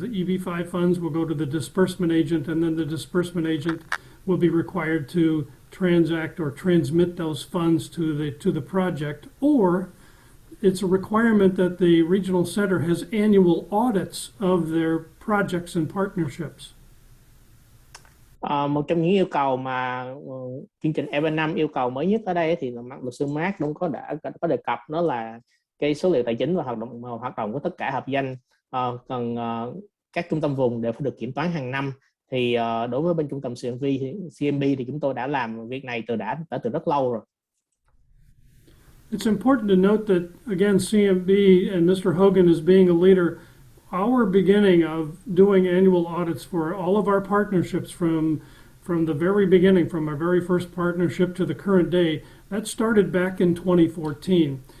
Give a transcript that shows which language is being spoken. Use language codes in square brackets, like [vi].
[en] The EB-5 funds will go to the disbursement agent, and then the disbursement agent will be required to transact or transmit those funds to the project. Or it's a requirement that the regional center has annual audits of their projects and partnerships. [vi] Một trong những yêu cầu mà chương trình EB-5 yêu cầu mới nhất ở đây thì luật sư Mark cũng có đề cập, đó là cái số liệu tài chính và hoạt động của tất cả hợp danh cần các trung tâm vùng đều phải được kiểm toán hàng năm. Thì đối với bên trung tâm CMB thì chúng tôi đã làm việc này từ rất lâu rồi. [en] It's important to note that again CMB and Mr. Hogan as being a leader, our beginning of doing annual audits for all of our partnerships from the very beginning, from our very first partnership to the current day, that started back in 2014.